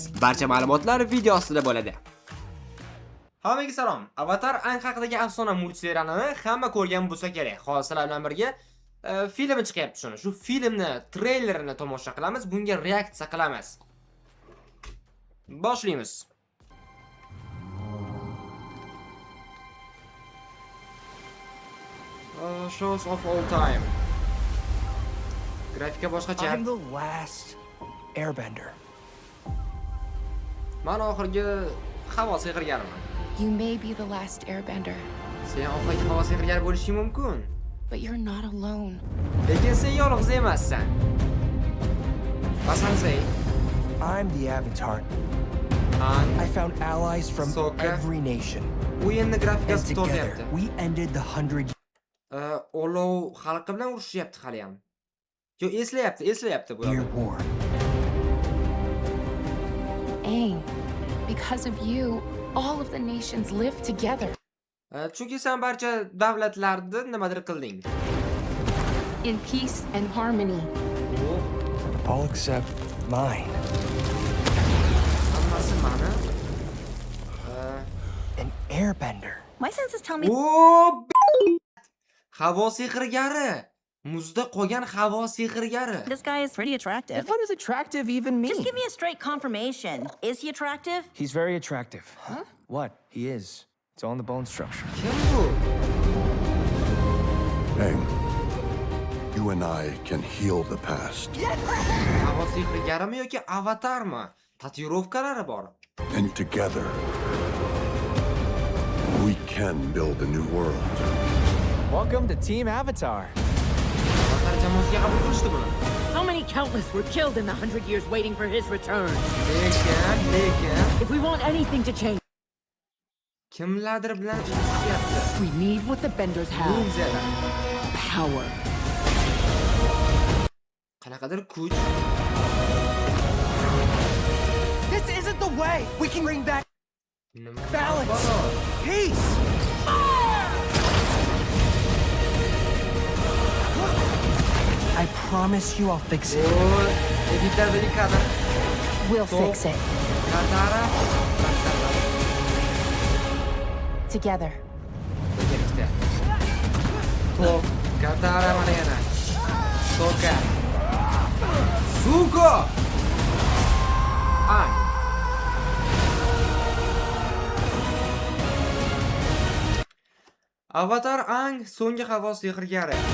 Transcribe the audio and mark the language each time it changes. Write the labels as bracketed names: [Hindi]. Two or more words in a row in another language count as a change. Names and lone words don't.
[Uzbek] Barcha ma'lumotlar video ostida bo'ladi. Hammaga salom. Avatar Aang haqidagi afsona multserialini hamma ko'rgan bo'lsa kerak. Hozirlar bilan birga filmi chiqyapti shuni. Shu filmni treylerini tomosha qilamiz, bunga reaksiya qilamiz. Boshlaymiz. [English] Shows of all time. [Uzbek] Grafika boshqacha. [English] I'm the last airbender. [Uzbek] Men oxirgi havo sehrgariman. [English] You may be the last airbender, [Uzbek] Sen oxirgi havo sehrgari bo'lishing mumkin. [English] but you're not alone. [Uzbek] Lekin sen yolg'iz emassan. Basansay. [English] I'm the Avatar. Aang I found allies from Sokka. every nation. [Uzbek] o'yinni [English] And [Uzbek] grafikasi [English] together, [Uzbek] to'g'riyapti. [English] we ended the 100 [Uzbek] Olov xalqi bilan urushyapti hali ham. Yo, eslayapti bu [English] year [Uzbek] yoqda. [English] war. Aang, because of you, all of the nations live together. [Uzbek] Chunki sen barcha davlatlarni nimadir qilding. [English] In peace and harmony. All except mine. [Uzbek] Hammasi mani. [English] An airbender. My senses tell me [Uzbek] Havo sehrgari. Muzda qolgan havo sehrgari. [English] this guy is pretty attractive. What does attractive even mean? Just give me a straight confirmation. Is he attractive? He's very attractive. Huh? What? He is. It's all in the bone structure. [Uzbek] Kim bu? Aang, [English] you and I can heal the past. [Uzbek] Havo sehrgarimi yoki avatarmi? Tatuirovkalari bor. [English] And together, we can build a new world. Welcome to Team Avatar. [Uzbek] Avatar jamoasiga qabul qilishdi buni. [English] How many countless were killed in the 100 years waiting for his return? [Uzbek] Lekin. [English] If we want anything to change, [Uzbek] Kimlardir bilan ishlashayapti. [English] we need what the benders have. [Uzbek] Ninjalar. [English] Power. [Uzbek] Qanaqadir kuch. [English] This isn't the way. We can bring back [Uzbek] Nima? [English] balance. [Uzbek] Bor. [English] Peace. I promise you I'll fix it. [Uzbek] Editlardagi kadr. [English] We'll Stop. fix it. Katara. Together. [Uzbek] Birgalikda. Top. Katara mana yana. Sokka. Zuko. Aang. Avatar Aang so'nggi havo sehrgari.